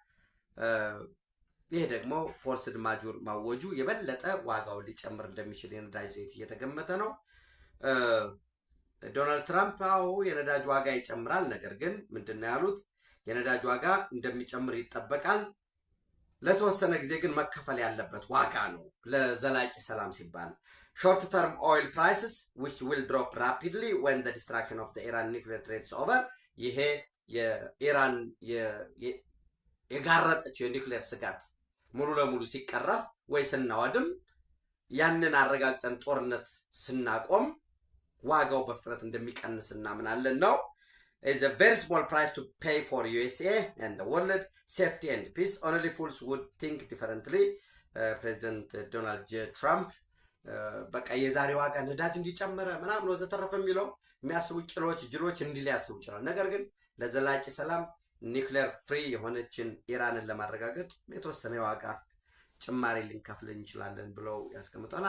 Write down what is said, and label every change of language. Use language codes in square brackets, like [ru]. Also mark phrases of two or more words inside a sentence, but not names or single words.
[am] ይሄ ደግሞ [fr] force majeure [am] ማወጁ የበለጠ ዋጋውን ሊጨምር እንደሚችል የነዳጅ ዘይት እየተገመተ ነው። ዶናልድ ትራምፕ አዎ የነዳጅ ዋጋ ይጨምራል፣ ነገር ግን ምንድነው ያሉት የነዳጅ ዋጋ እንደሚጨምር ይጠበቃል፣ ለተወሰነ ጊዜ ግን መከፈል ያለበት ዋጋ ነው ለዘላቂ ሰላም ሲባል። [en] short term oil prices which will drop rapidly when the destruction of the Iran nuclear threat is over። [am] ይሄ የኢራን የጋረጠችው የኒውክሌር ስጋት ሙሉ ለሙሉ ሲቀረፍ ወይ ስናወድም ያንን አረጋግጠን ጦርነት ስናቆም ዋጋው በፍጥነት እንደሚቀንስ እናምናለን ነው። [en] It's a very small price to pay for USA and the world safety and peace. Only fools would think differently. [am] ፕሬዚደንት ዶናልድ ጄ ትራምፕ በቃ የዛሬ ዋጋ ነዳጅ እንዲጨመረ ምናምን ወዘተረፈ የሚለው የሚያስቡ ጅሎች እንዲህ ሊያስቡ ይችላል። ነገር ግን ለዘላቂ ሰላም [en] nuclear free [am] የሆነችን ኢራንን ለማረጋገጥ የተወሰነ የዋጋ ጭማሪ ልንከፍል እንችላለን ብለው ያስቀምጣል።